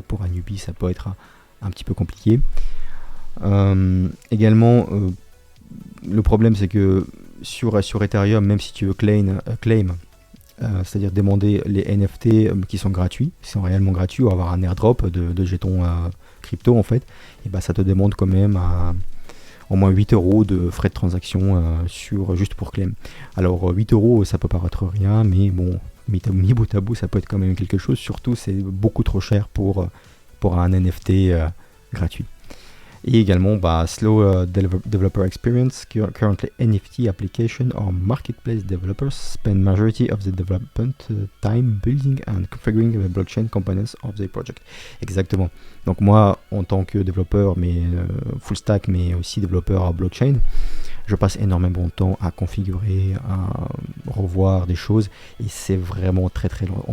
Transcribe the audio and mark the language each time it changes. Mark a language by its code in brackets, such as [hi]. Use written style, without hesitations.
[fr] Pour un newbie, ça peut être un petit peu compliqué. Également, le problème c'est que sur Ethereum, même si tu veux claim, c'est-à-dire demander les NFT qui sont gratuits, qui sont réellement gratuits, ou avoir un airdrop de jetons crypto en fait, et ça te demande quand même au moins 8 € de frais de transaction juste pour claim. Alors 8 € ça peut paraître rien, mais bon, mis bout à bout ça peut être quand même quelque chose, surtout c'est beaucoup trop cher pour un NFT gratuit. Et également [en] slow developer experience. Currently NFT application or marketplace developers spend majority of the development time building and configuring the blockchain components of the project. [fr] Exactement. Donc moi, en tant que développeur, mais full stack, mais aussi développeur à blockchain, je passe énormément de temps à configurer, à revoir des choses, et c'est vraiment très très long.